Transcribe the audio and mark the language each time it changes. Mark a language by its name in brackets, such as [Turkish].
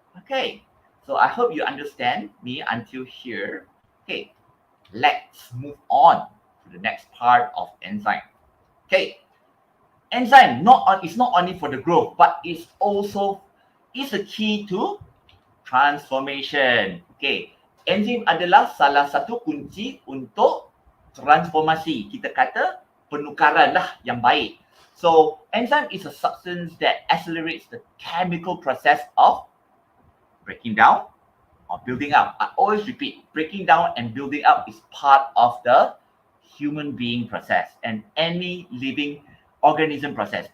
[English] Okay, so I hope you understand me until here. Okay, let's move on to the next part of enzyme. Okay, enzyme is not only for the growth, but it's also is a key to transformation. [Malay] Okay, enzim adalah salah satu kunci untuk transformasi. Kita kata penukaran lah yang baik. [English] So enzyme is a substance that accelerates the chemical process of breaking down or building up. I always repeat, breaking down and building up is part of the human being process and any living organism process.